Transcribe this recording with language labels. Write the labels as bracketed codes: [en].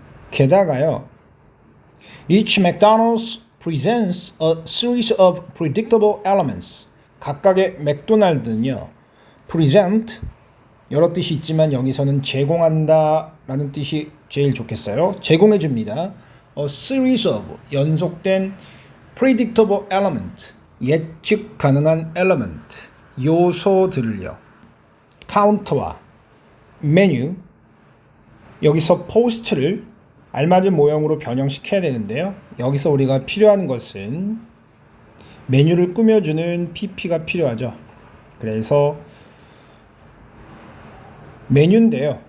[ko] 게다가요. [en] Each McDonald's presents a series of predictable elements. [ko] 각각의 맥도날드는요. present, 여러 뜻이 있지만 여기서는 제공한다 라는 뜻이 제일 좋겠어요. 제공해 줍니다. [en] A series of, [ko] 연속된 [en] predictable element, 예측 가능한 element, 요소들을요. [ko] 카운터와 메뉴, 여기서 post를 알맞은 모형으로 변형시켜야 되는데요. 여기서 우리가 필요한 것은 메뉴를 꾸며주는 PP가 필요하죠. 그래서 메뉴인데요.